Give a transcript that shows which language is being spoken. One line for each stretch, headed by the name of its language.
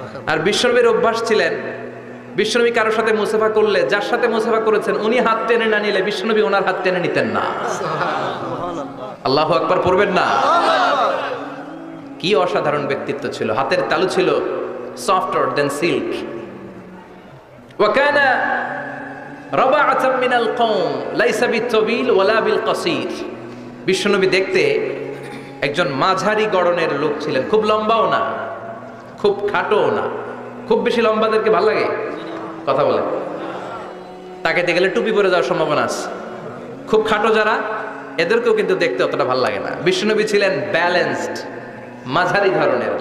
Bangla: আর বিশ্বনবীর অভ্যাস ছিলেন, বিশ্বনবী কারোর সাথে মুসাফা করলে যার সাথে মুসাফা করেছেন উনি হাত টেনে না নিলে বিশ্বনবী ওনার হাত টেনে নিতেন না। আল্লাহু আকবার পড়বেন না? কি অসাধারণ ব্যক্তিত্ব ছিল, হাতের তালু ছিল
English: softer than silk.
Arabic: وكان ربعة من القوم ليس بالطويل ولا بالقصير.
Bangla: বিশ্বনবী দেখতে একজন মাঝারি গড়নের লোক ছিলেন, খুব লম্বাও না খুব খাটোও না। খুব বেশি লম্বাদেরকে ভালো লাগে? কথা বলে তাকে দেখে গেলে টুপি পরে যাওয়ার সম্ভাবনা আছে। খুব খাটো যারা, এদেরকেও কিন্তু দেখতে অতটা ভালো লাগে না। বিশ্বনবী ছিলেন ব্যালেন্সড, মাঝারি ধরনের।